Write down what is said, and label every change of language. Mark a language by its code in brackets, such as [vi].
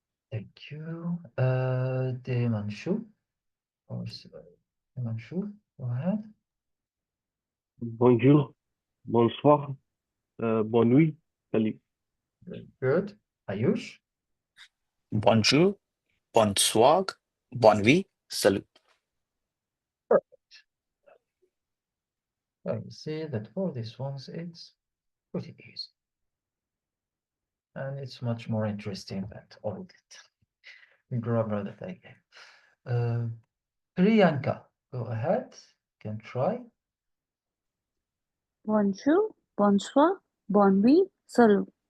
[en] Thank you. Devanshu. Devanshu, go ahead. [fr] Bonjour, bonsoir, bonne nuit, salut. [en] Very good. Ayush. [fr] Bonjour, bonsoir, bonne nuit, salut. [en] Perfect. Well, you see that for these ones, it's pretty easy. And it's much more interesting than all of the grammar that I gave. Priyanka, go ahead. You can try. [fr] Bonjour, bonsoir, bonne nuit, salut.